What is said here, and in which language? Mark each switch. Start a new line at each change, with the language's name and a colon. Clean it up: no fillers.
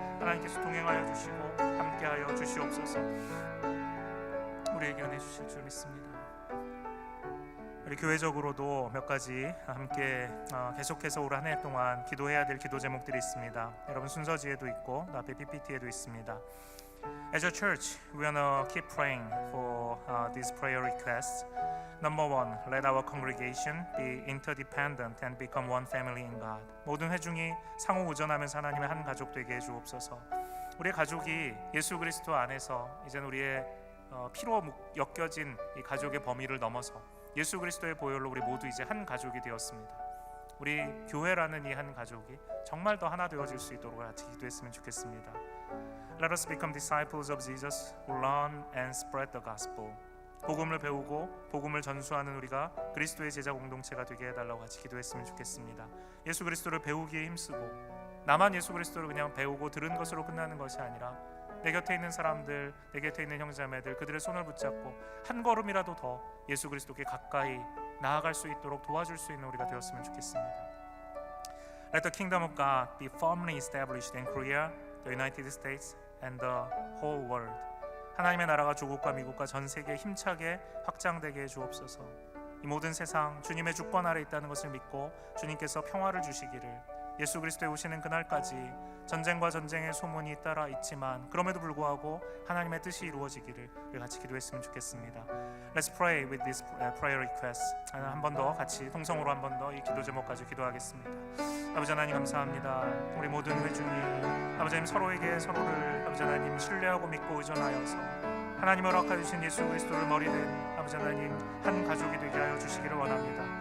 Korean: 하나님께서 동행하여 주시고 함께하여 주시옵소서. 우리에게 은혜 주실 줄 믿습니다. 우리 교회적으로도 몇 가지 함께 계속해서 올 한 해 동안 기도해야 될 기도 제목들이 있습니다. 여러분 순서지에도 있고 앞에 PPT에도 있습니다.
English: As a church, we wanna keep praying for these prayer requests. Number one, let our congregation be interdependent and become one family in God.
Korean: 모든 회중이 상호 의존하면서 하나님의 한 가족 되게 해주옵소서. 우리의 가족이 예수 그리스도 안에서 이제 우리의 피로 엮여진 이 가족의 범위를 넘어서 예수 그리스도의 보혈로 우리 모두 이제 한 가족이 되었습니다. 우리 교회라는 이 한 가족이 정말 더 하나 되어질 수 있도록 같이 기도했으면 좋겠습니다.
English: Let us become disciples of Jesus who learn and spread the gospel.
Korean: 복음을 배우고 복음을 전수하는 우리가 그리스도의 제자 공동체가 되게 해달라고 같이 기도했으면 좋겠습니다. 예수 그리스도를 배우기에 힘쓰고 나만 예수 그리스도를 그냥 배우고 들은 것으로 끝나는 것이 아니라 내 곁에 있는 사람들, 내 곁에 있는 형제자매들 그들의 손을 붙잡고 한 걸음이라도 더 예수 그리스도께 가까이 나아갈 수 있도록 도와줄 수 있는 우리가 되었으면 좋겠습니다.
English: Let the kingdom of God be firmly established in Korea, the United States, and the whole world.
Korean: 하나님의 나라가 조국과 미국과 전 세계에 힘차게 확장되게 해주옵소서. 이 모든 세상 주님의 주권 아래 있다는 것을 믿고 주님께서 평화를 주시기를, 예수 그리스도에 오시는 그날까지 전쟁과 전쟁의 소문이 따라 있지만 그럼에도 불구하고 하나님의 뜻이 이루어지기를 우리 같이 기도했으면 좋겠습니다.
English: Let's pray with this prayer request.
Korean: 한 번 더 같이 통성으로 한 번 더 이 기도 제목까지 기도하겠습니다. 아버지 하나님 감사합니다. 우리 모든 회중이 아버지 하나님 서로에게 서로를 아버지 하나님 신뢰하고 믿고 의존하여서 하나님 허락해 주신 예수 그리스도를 머리된 아버지 하나님 한 가족이 되게 하여 주시기를 원합니다.